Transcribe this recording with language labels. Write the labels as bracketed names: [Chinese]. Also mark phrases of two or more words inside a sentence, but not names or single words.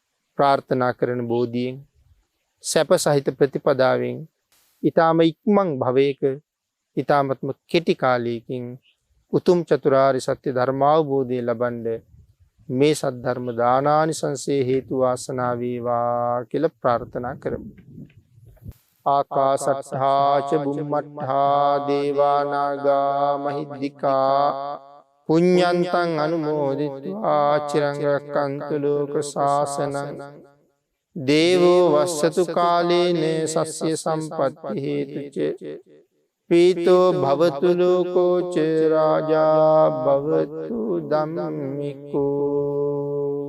[Sinhala] ප්‍රාර්ථනා කරන බෝධියෙන් සැප සහිත ප්‍රතිපදාවෙන් ඊටාම ඉක්මන් භවයක ඊටාමත්ම කෙටි කාලයකින් උතුම් චතුරාර්ය සත්‍ය ධර්මාවබෝධය ලබන්නේ මේ සද්ධර්ම දානානිසංසයේ හේතු වාසනා වේවා කියලා ප්‍රාර්ථනා කරමු. [Pali] ආකාසට්ඨා ච බුම්මට්ඨා දේවා නාග මහිද්దికා පුඤ්ඤන්තං අනුමෝදිත්වා චිරං රක්ඛන්තු ලෝක ශාසනං දේවෝ වස්සතු කාලේන සස්්‍ය සම්පත්ති හේතුච පීතෝ භවතු ලෝකෝ ච රාජා භවතු ධම්මිකෝ